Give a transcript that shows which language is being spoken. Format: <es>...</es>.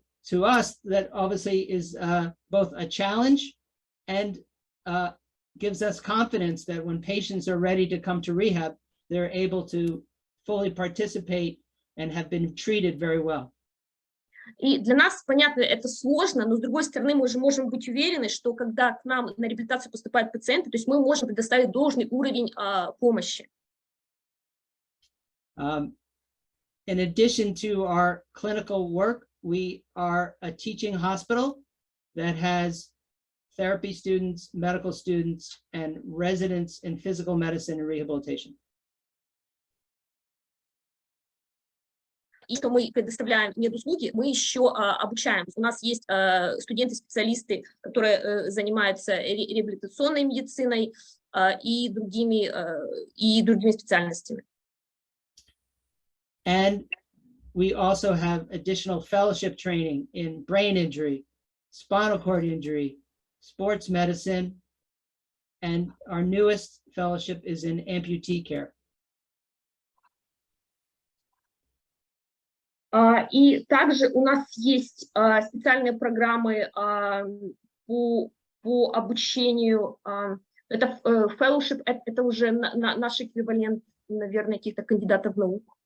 <en>To us, that obviously is both a challenge and gives us confidence that when patients are ready to come to rehab, they're able to fully participate and have been treated very well.</en> <ru>И для нас, понятно, это сложно, но с другой стороны, мы же можем быть уверены, что когда к нам на реабилитацию поступают пациенты, то есть мы можем предоставить должный уровень помощи.</ru> <en>In addition to our clinical work, we are a teaching hospital that has therapy students, medical students, and residents in physical medicine and rehabilitation.</en> <ru>И что мы предоставляем медуслуги, мы еще обучаем. У нас есть студенты-специалисты, которые занимаются реабилитационной медициной и другими специальностями.</ru> <en>And we also have additional fellowship training in brain injury, spinal cord injury, sports medicine, and our newest fellowship is in amputee care.</en> <ru>И также у нас есть специальные программы по по обучению, это fellowship, это уже наш эквивалент, наверное, каких-то кандидатов наук.</ru>